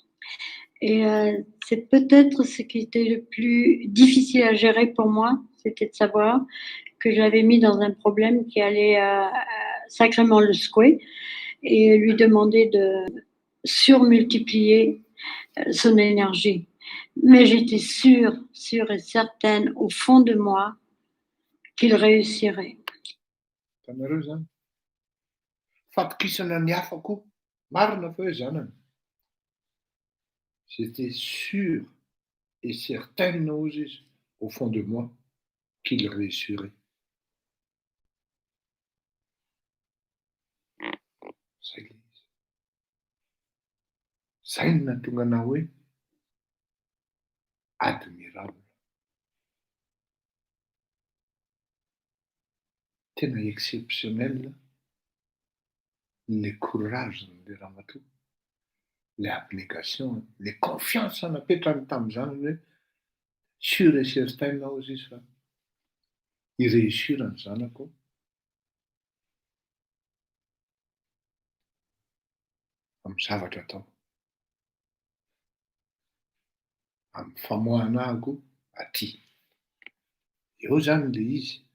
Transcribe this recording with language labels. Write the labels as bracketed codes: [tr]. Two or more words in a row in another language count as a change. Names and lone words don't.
[fr] Et c'est peut-être ce qui était le plus difficile à gérer pour moi, c'était de savoir que je l'avais mis dans un problème qui allait sacrément le secouer et lui demander de surmultiplier son énergie. Mais j'étais sûre et certaine au fond de moi qu'il réussirait. [mg] Fatokisana ny hafako marina fa hoe zanany. [fr] J'étais sûr et certaine au fond de moi qu'il réussirait. [mg] Zay no nahatonga anao hoe admirable. Tena [fr] exceptionnel le courage de [mg] ramatoa, [fr] le abnégation, le confiance [mg] napetrany tamin'izany hoe [fr] sûr et certain [mg] ao izy fa hireusirany zanako. Amin'ny zavatra atao. Amin'ny famoahanahako aty. Eo zany le izy.